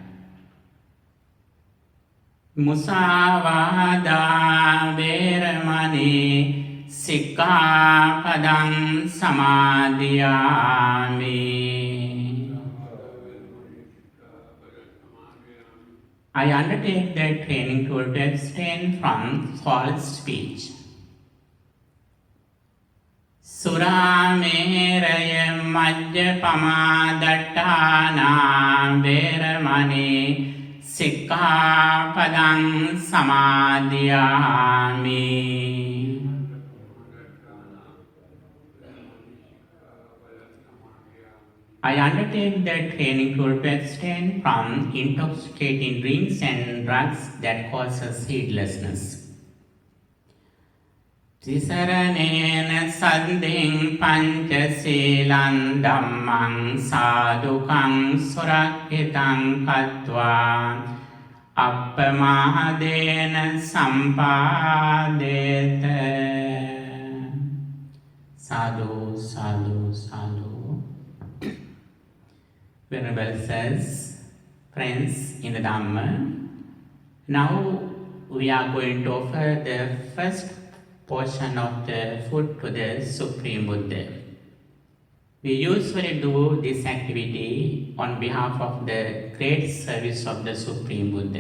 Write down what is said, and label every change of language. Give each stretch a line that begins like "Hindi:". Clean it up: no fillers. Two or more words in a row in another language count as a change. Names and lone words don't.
Pali: මුසාවාදා වේරමණී සික්ඛාපදං සමාදියාමි.
English: I undertake the training to abstain from false speech.
Pali: සුරාමේරය මජ්ජපමා දට්ඨානා වේරමණී සික්ඛාපදං සමාදියාමි.
English: I undertake the training to abstain from intoxicating drinks and drugs that causes heedlessness.
Pali: තිසරණේන සද්ධින් පංචශීලං ධම්මං සාදුකං සුරක්ඛිතං කତ୍වා අප්පමාදේන සම්පාදේත. Sadhu, sadhu, sadhu.
English: Venerable says, friends in the Dhamma, now we are going to offer the first portion of the food to the Supreme Buddha. We usually do this activity on behalf of the great service of the Supreme Buddha.